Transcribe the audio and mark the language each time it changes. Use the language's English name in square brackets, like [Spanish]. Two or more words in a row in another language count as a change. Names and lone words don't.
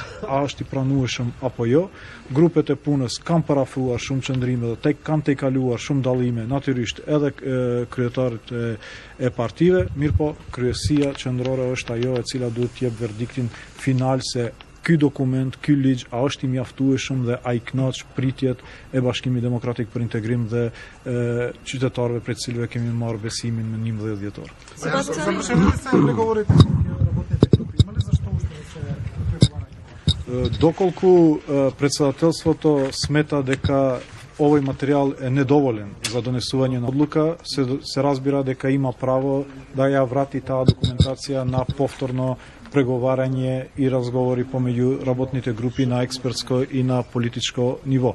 [Albanian] A është i pranueshëm apo jo? Grupet e punës kanë parafruar shumë qëndrime dhe kanë tejkaluar shumë dallime, natyrisht edhe kryetarët e partive, mirëpo kryesia qendrore është ajo e cila duhet të jep verdiktin final se ky dokument, ky ligj, a është i mjaftueshëm dhe a i kënaq pritjet e Bashkimit Demokratik për Integrim dhe qytetarëve prej cilëve kemi marrë besimin me 11 dhjetor. [Macedonian] Доколку председателството смета дека овој материјал е недоволен за донесување на одлука, се разбира дека има право да ја врати таа документација на повторно преговарање и разговори помеѓу работните групи на експертско и на политичко ниво.